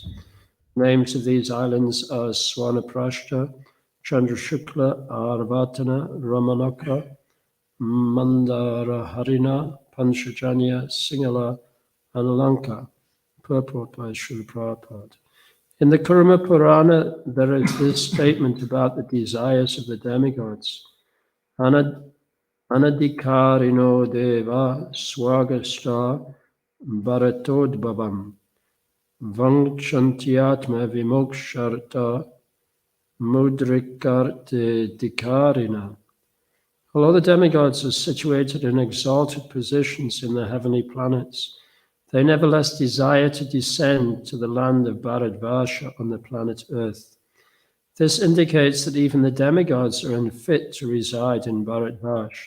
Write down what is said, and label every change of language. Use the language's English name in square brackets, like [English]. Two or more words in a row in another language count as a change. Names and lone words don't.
[English] Names of these islands are Swanaprashta, Chandrashukla, Arvatana, Ramanaka, Mandara Harina, Panchajanya, Singhala, and Lanka. Purport by Srila Prabhupada. In the Kurma Purana, there is this statement about the desires of the demigods. [Sanskrit] Anadikarino deva swagasta bharatodbhavam vangchantyatma vimoksharta mudrikarte dikarina. [English] Although the demigods are situated in exalted positions in the heavenly planets, they nevertheless desire to descend to the land of Bharadvarsha on the planet Earth. This indicates that even the demigods are unfit to reside in Bharadvarsha.